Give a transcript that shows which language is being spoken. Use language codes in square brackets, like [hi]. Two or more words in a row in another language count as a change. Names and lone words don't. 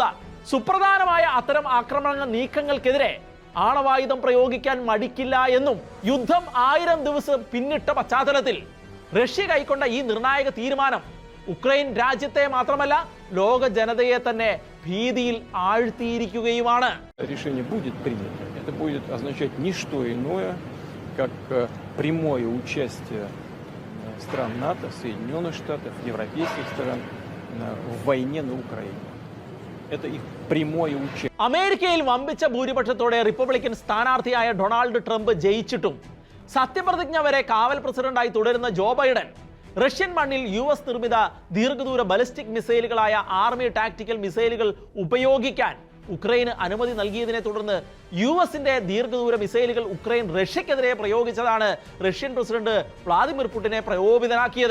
[ml] സുപ്രധാനമായ അത്തരം ആക്രമണ നീക്കങ്ങൾക്കെതിരെ ആണവായുധം പ്രയോഗിക്കാൻ മടിക്കില്ല എന്നും യുദ്ധം 1000 ദിവസം പിന്നിട്ട പശ്ചാത്തലത്തിൽ റഷ്യ കൈക്കൊണ്ട ഈ നിർണായക തീരുമാനം ഉക്രൈൻ രാജ്യത്തെ മാത്രമല്ല ലോക ജനതയെ തന്നെ ഭീതിയിൽ ആഴ്ത്തിയിരിക്കുകയുമാണ്. [ru] Решение будет принято. Это будет означать не что иное, как прямое участие стран НАТО, Соединенных Штатов, европейских стран в войне на Украине. Это их прямое участие. [ml] അമേരിക്കയിൽ വമ്പിച്ച ഭൂരിപക്ഷത്തോടെ റിപ്പബ്ലിക്കൻ സ്ഥാനാർത്ഥിയായ ഡൊണാൾഡ് ട്രംപ് ജയിച്ചിട്ടും സത്യപ്രതിജ്ഞ വരെ കാവൽ പ്രസിഡന്റായി തുടരുന്ന ജോ ബൈഡൻ റഷ്യൻ മണ്ണിൽ US നിർമ്മിത ദീർഘദൂര ബലിസ്റ്റിക് മിസൈലുകളായ ആർമി ടാക്ടിക്കൽ മിസൈലുകൾ ഉപയോഗിക്കാൻ ഉക്രൈന് അനുമതി നൽകിയതിനെ തുടർന്ന് US-ന്റെ ദീർഘദൂര മിസൈലുകൾ ഉക്രൈൻ റഷ്യക്കെതിരെ പ്രയോഗിച്ചതാണ് റഷ്യൻ പ്രസിഡന്റ് വ്ളാദിമിർ പുടിനെ പ്രകോപിതനാക്കിയത്.